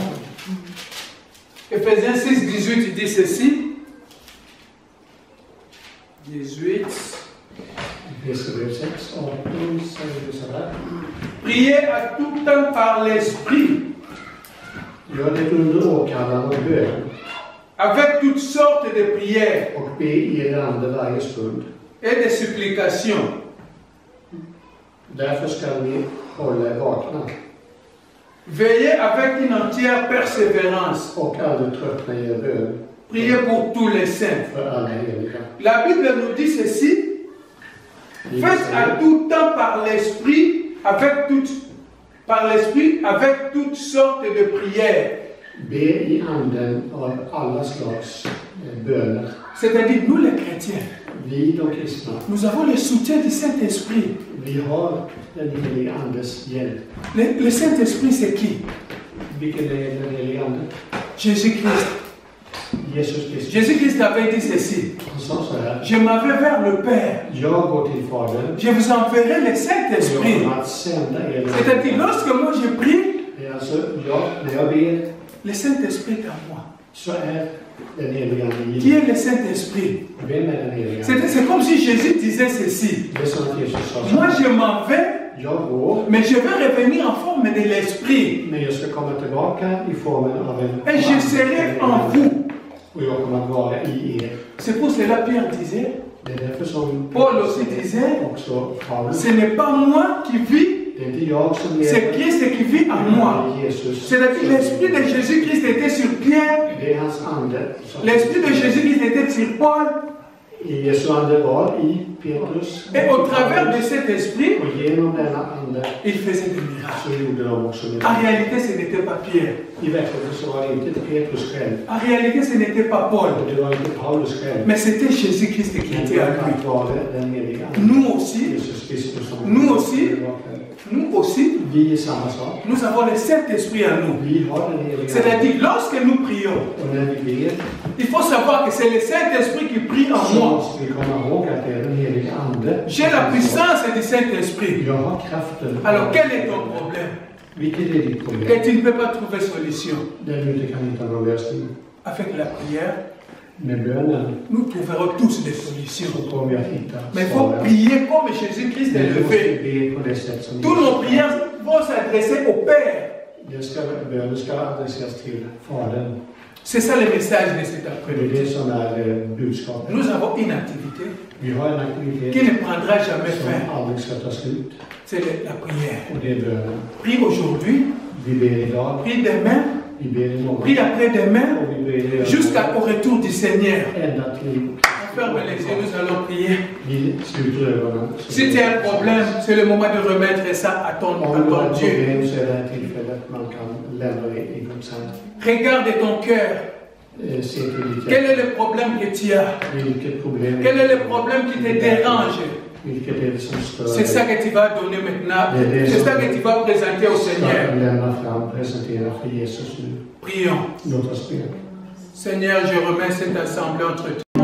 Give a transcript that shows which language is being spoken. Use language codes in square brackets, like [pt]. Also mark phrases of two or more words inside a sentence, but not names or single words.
[fr] Éphésiens 6, 18 dit ceci. 18. [sv] Efesierbrevet 6, 18 säger det så här. [fr] Priez à tout temps par l'Esprit, [sv] Gör det under åkallan och bön [fr] avec toutes sortes de prières [sv] och be i er ande varje stund. [fr] et de supplications. [sv] Därför ska ni hålla er vakna [fr] Veillez avec une entière persévérance. [sv] och aldrig tröttna i er bön [fr] Priez pour tous les saints. [sv] för alla heliga. [fr] La Bible nous dit ceci. Faites à tout temps par l'Esprit, avec toutes sortes de prières. [sv] Be i anden av alla slags böner. [fr] C'est-à-dire, nous les chrétiens, [sv] Vi de kristna, [fr] nous avons le soutien du Saint-Esprit. [sv] vi Vi har den helige Andes hjälp. [fr] Le Saint-Esprit, c'est qui? [sv] Vilken är den helige Ande? [fr] Jésus-Christ. [sv] Jesus Kristus. [fr] Jésus-Christ avait dit ceci. [sv] Han sa så här. [fr] Je m'en vais vers le Père. [sv] Jag går till Fadern. [fr] Je vous enverrai le [sv] Och [fr] Saint-Esprit. [sv] jag kommer att sända er. [fr] C'est-à-dire, lorsque moi je prie, [sv] Det är alltså, när jag ber [fr] le Saint-Esprit est en moi. [sv] så är den helige Ande i [fr] Qui [sv] mig. [fr] est le Saint-Esprit? [sv] Vem är den helige Ande? [fr] C'est comme si Jésus disait ceci. [sv] Det är som att Jesus sa så [fr] Moi [sv] här. [fr] je m'en vais, [sv] Jag går, [fr] mais je vais revenir en forme de l'Esprit. [sv] men jag ska komma tillbaka i formen av en [fr] Et je serai en vous. [sv] och jag kommer att vara i er. [fr] C'est pour cela Pierre disait, [sv] Det är därför som [fr] Paul aussi disait, [sv] också Paulus. [fr] ce n'est pas moi qui vis, [sv] Det är inte jag som [fr] c'est [sv] lever, [fr] Christ qui vit en moi. [sv] Jesus. [fr] C'est-à-dire l'Esprit de Jésus-Christ était sur Pierre, [sv] Det är hans ande. [fr] l'Esprit de Jésus-Christ était sur Paul, [sv] Jesu ande var i Petrus. [fr] et au travers de cet Esprit, [sv] Och genom denna ande [fr] il faisait des miracles. [sv] så gjorde de också [fr] En [sv] det. [fr] réalité, ce n'était pas Pierre. [sv] I verkligheten så var det inte Petrus själv. [fr] En réalité, ce n'était pas Paul. [sv] Och det var inte Paulus själv. [fr] Mais c'était Jésus-Christ qui [sv] Men [fr] était à lui. [sv] det var den heliga ande. [fr] Nous aussi, [sv] Jesus Kristus som [fr] Nous aussi. nous aussi, [sv] Vi är samma sak. [fr] nous avons le Saint-Esprit en nous. [sv] Vi har den heliga ande. [fr] C'est-à-dire, lorsque nous prions, [sv] Och när vi ber [fr] il faut savoir que c'est le Saint-Esprit qui prie en [sv] så [fr] moi. [sv] måste vi komma ihåg att det är den heliga ande. [fr] J'ai la puissance du Saint-Esprit. [sv] Jag har kraften. [fr] Alors, quel est ton problème? [sv] Vilket är ditt problem? [fr] Que tu ne peux pas trouver solution. [sv] Där du inte kan hitta någon lösning. [fr] Avec la prière, [sv] Med bönen [fr] nous trouverons tous des solutions. [sv] så kommer vi att hitta [fr] Mais il faut prier comme Jésus-Christ est [sv] Men vi måste [fr] levé. [sv] be på det sätt som [fr] Toutes nos prières vont s'adresser au Père. [sv] Bönen ska adresseras till Fadern. [fr] C'est ça le message de cet [sv] Det är [fr] après-midi. [sv] det som är budskapet. [fr] Nous avons une activité [sv] Vi har en aktivitet [fr] qui ne prendra jamais fin. [sv] som aldrig ska ta slut. [fr] C'est la prière. [sv] Och det är bönen. [fr] Prie aujourd'hui, [sv] Vi ber idag, [fr] prie demain, [sv] vi ber imorgon. [fr] prie après-demain, [sv] Och vi ber [fr] jusqu'au retour du Seigneur. [sv] ända till [fr] On ferme les yeux, nous allons prier. [sv] vi sluter ögonen. [fr] Si tu as un problème, c'est le moment de remettre ça à ton [sv] Om du har ett [fr] Dieu. [sv] problem så är det här tillfället man kan lämna det i Guds hand. [fr] Regarde ton cœur. [sv] Se till ditt [fr] Quel [sv] hjärta. [fr] est le problème que tu as? [sv] Vilket problem [fr] Quel est le problème qui te dérange? [sv] Vilket är det som stör [fr] C'est ça [sv] dig? [fr] que tu vas donner maintenant. C'est ça que tu vas présenter au Seigneur. [sv] Ska lämna fram, presentera för Jesus nu. [fr] Prions. [sv] Låt oss be. [fr] Seigneur, je remets cette assemblée entre toi.